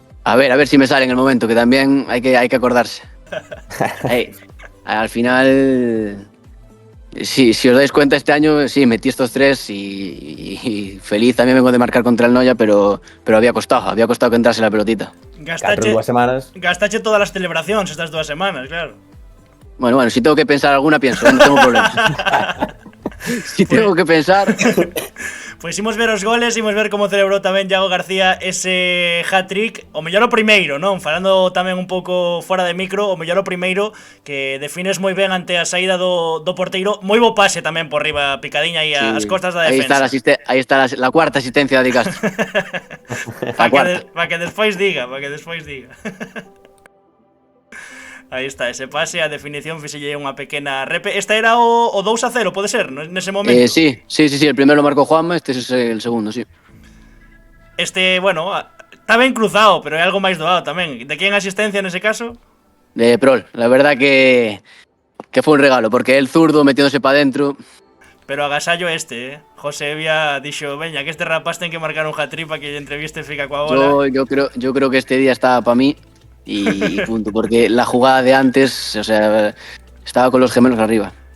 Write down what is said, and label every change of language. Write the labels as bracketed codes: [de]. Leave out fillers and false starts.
[es] A ver si me sale en el momento, que también hay que acordarse. Al final, si os dais cuenta, este año sí, metí estos 3 y feliz también vengo de marcar contra el Noia, pero había costado que entrase la pelotita. [gl] Gastache todas las celebraciones estas 2 semanas, claro. [es] Bueno, si tengo que pensar alguna, pienso, no tengo problema. Si tengo que pensar... [gl] Pois imos ver os goles, imos ver como celebrou tamén Iago García ese hat-trick. O mellor o primeiro, non? Falando tamén un pouco fora de micro, o mellor o primeiro, que defines moi ben ante a saída do porteiro. Moi bo pase tamén por riba, picadiña aí ás costas da defensa. Aí está [es] la cuarta asistencia [gl] de Castro. Para que despois diga. Aí está, ese pase, a definición fixelle unha pequena repe. Esta era o 2-0, pode ser, nese momento? [es] Sí, el primero lo marcó Juanma, este es el segundo, sí. [gl] Este, bueno, está ben cruzado, pero é algo máis doado tamén. De quen asistencia nese caso? [es] De Prol, la verdad que fue un regalo, porque el zurdo metiéndose para adentro. [gl] Pero agasallo José Evia dixo, veña, que este rapaz ten que marcar un hat-trick para que lle entreviste fica coa bola. [es] Yo creo que este día estaba para mí. Y punto, porque la jugada de antes, o sea, estaba con los gemelos arriba.